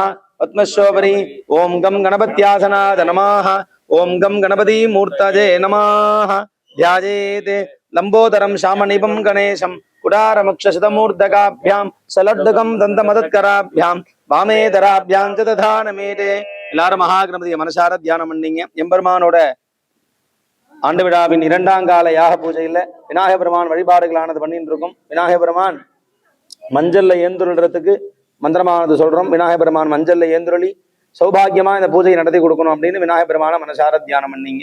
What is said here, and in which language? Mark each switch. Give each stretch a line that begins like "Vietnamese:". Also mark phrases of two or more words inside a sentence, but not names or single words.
Sanskrit: पद्मशोभरि. ओं गं गणपत्यासनाय नमः. ओं गं गणपति मूर्तये नमः. ध्यायेत् लंबोदरं श्यामनिभं गणेशं कुडारमक्षशतमूर्धकाभ्यां सलड्डकं दन्तमदत्कराभ्यां वामेदराभ्यां च दधानमेदे.
Tamil: எல்லாரும் மகாகணபதியை மனசார தியானம் பண்ணீங்க. எம்பெருமானோட ஆண்டு விழாவின் 2ஆம் கால யாக பூஜையில விநாயக பெருமான் வழிபாடுகளானது பண்ணிட்டு இருக்கும். விநாயக பெருமான் மஞ்சள்ல ஏந்துருள்றதுக்கு மந்திரமானது சொல்றோம். விநாயக பெருமான் மஞ்சள்ல ஏந்துருளி சௌபாகியமா இந்த பூஜையை நடத்தி கொடுக்கணும் அப்படின்னு விநாயகர் பெருமான மனசார தியானம் பண்ணீங்க.